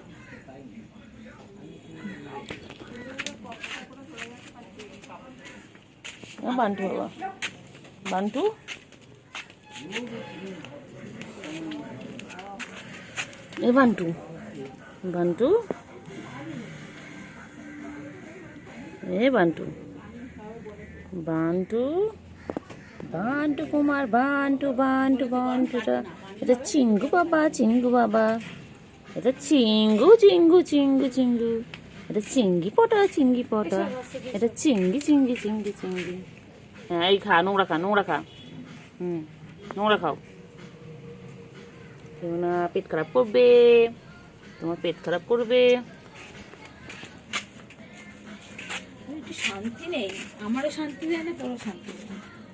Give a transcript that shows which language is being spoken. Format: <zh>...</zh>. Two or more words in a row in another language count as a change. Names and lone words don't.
<bn>বান্টু বাবা, বান্টু এ বান্টু, বান্টু এ বান্টু, বান্টু বান্টু কুমার, বান্টু বান্টু বান্টুটা। এটা চিঙ্গু বাবা, চিঙ্গু বাবা, এটা চিঙ্গু চিঙ্গু চিঙ্গু চিঙ্গু, এটা চিঙ্গি পটা, চিঙ্গি পটা, এটা চিঙ্গি চিঙ্গি চিঙ্গি চিঙ্গি। হ্যাঁ এই খা, নোংরা খা, নোংরা খা, নোংরা খাও। কেউ না পেট খারাপ করবে, তোমার পেট খারাপ করবে। একটু শান্তি নেই, আমারও শান্তি দেয় না, তোরও শান্তি দেয় না।</bn>